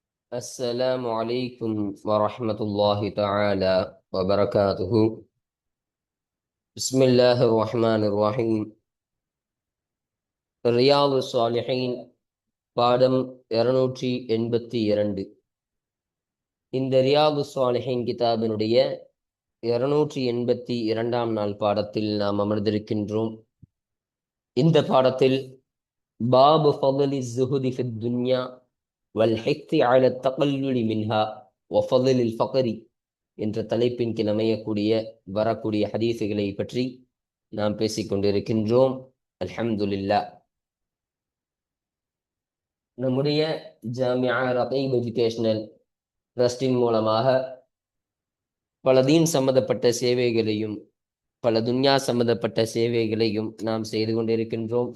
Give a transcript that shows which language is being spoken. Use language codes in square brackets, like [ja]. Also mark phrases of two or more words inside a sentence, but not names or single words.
[ar] السلام عليكم ورحمة الله تعالى وبركاته. بسم الله الرحمن الرحيم. [ta] ரியாது சாலிஹீன் பாடம் 282. இந்த ரியாது சாலிஹீன் கிதாபினுடைய 282ஆம் நாள் பாடத்தில் நாம் அமர்ந்திருக்கின்றோம். இந்த பாடத்தில் [ar] باب فضل الزهد في الدنيا والحث على التقلل منها وفضل الفقر [ta] என்ற தலைப்பின் கீழ் அமையக்கூடிய வரக்கூடிய ஹதீஸுகளை பற்றி நாம் பேசிக்கொண்டிருக்கின்றோம். [ar] الحمد لله. [ta] நம்முடைய ஜாமியா ரகீப் எஜுகேஷனல் ட்ரஸ்டின் மூலமாக பல தீன் சம்பந்தப்பட்ட சேவைகளையும் பல துன்யா சம்பந்தப்பட்ட சேவைகளையும் நாம் செய்து கொண்டிருக்கின்றோம்.